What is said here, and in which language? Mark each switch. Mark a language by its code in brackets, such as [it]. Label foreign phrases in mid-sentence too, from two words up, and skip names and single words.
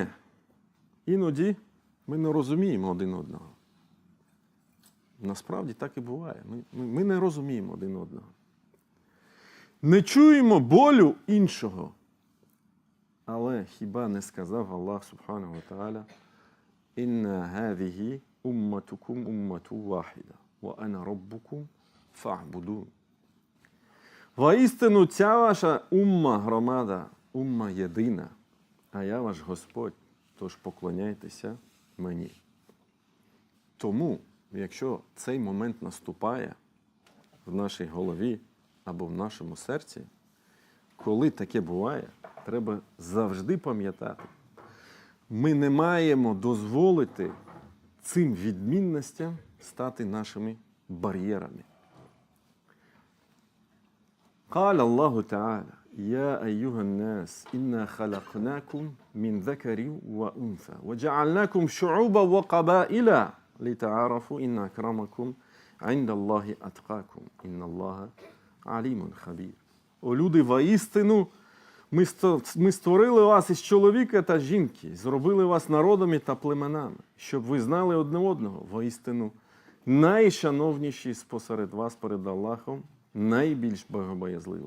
[uk] Іноді ми не розуміємо один одного. Насправді так і буває. Ми не розуміємо один одного. Не чуємо болю іншого. Але хіба не сказав Аллах [ar] سبحانه وتعالى: إن هذه أمتكم أمة واحدة وأنا ربكم فاعبدون». [uk] Воістину ця ваша умма громада, умма єдина, а я ваш Господь, тож поклоняйтеся мені. Тому, якщо цей момент наступає в нашій голові або в нашому серці, коли таке буває, треба завжди пам'ятати, ми не маємо дозволити цим відмінностям стати нашими бар'єрами. [ar] قال الله تعالى يا أيها الناس إنا خلقناكم من ذكر وأنثى وجعلناكم شعوبا وقبائل لتعارفوا إن أكرمكم عند الله أتقاكم إن الله عليم خبير. [uk] О люди, воістину, ми створили вас із чоловіка та жінки, зробили вас народами та племенами, щоб ви знали одне одного. Воістину, найшановніші спосеред вас перед Аллахом, найбільш богобоязливо.